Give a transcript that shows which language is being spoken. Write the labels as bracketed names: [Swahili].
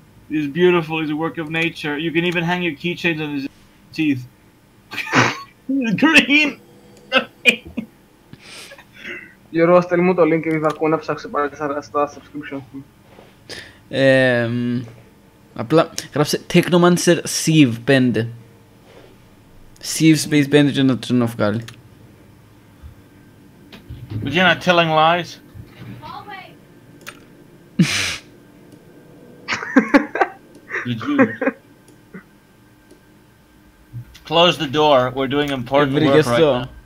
[English] He's beautiful, he's a work of nature. You can even hang your keychains on his teeth. Green! [Greek] Γιώργο, στέλνει μου το link και θα ακούω να ψάξω πάλι στα subscription. Απλά γράψε Technomancer Sieve 5. Sieve Space 5 και να το βγάλει. [English] But you're not telling lies? You Jews. Close the door. We're doing important work right now.